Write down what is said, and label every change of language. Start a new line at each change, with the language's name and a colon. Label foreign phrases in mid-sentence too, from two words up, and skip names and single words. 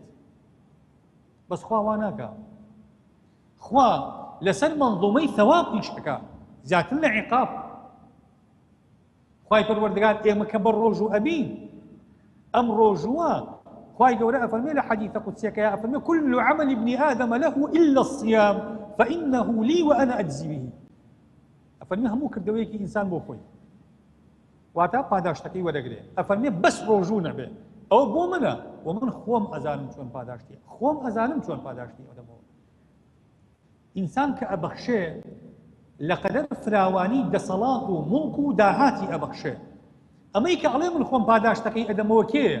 Central Kurdish: بەس خوا وا ناکا. خوا لەسەر منظومەی ثەواب ئیش ئەکا زیاتر لە عیقاب. خوای پەروەردگار ئێمە کە بە ڕۆژ و ئەبین ئەم ڕۆژوە خوای گەورە ئەفەرمێ لە حەدیثە قودسیەکەیە ئەفەرمێ
Arabic: كل عمل ابن آدم له إلا الصيام فإنه لي وأنا أجزي به.
Central Kurdish: ئەفەرمێ هەموو کردەوەیەکی ئینسان بۆ خۆی واتە پاداشتەکەی وەرەگرێ. ئەفەرمێ بەس ڕۆژوو نەبێ، ئەوە بۆ منە و من خۆم ئەزانم چۆن پاداشتی، خۆم ئەزانم چۆن پاداشتی ئەدەمەوە. ئینسان کە ئەبەخشێ لەقەدەر فراوانی دەسەڵات و مڵک و داهاتی ئەبەخشێ، ئەمەی کە ئەڵێ من خۆم پاداشتەکەی ئەدەمەوە کێیە؟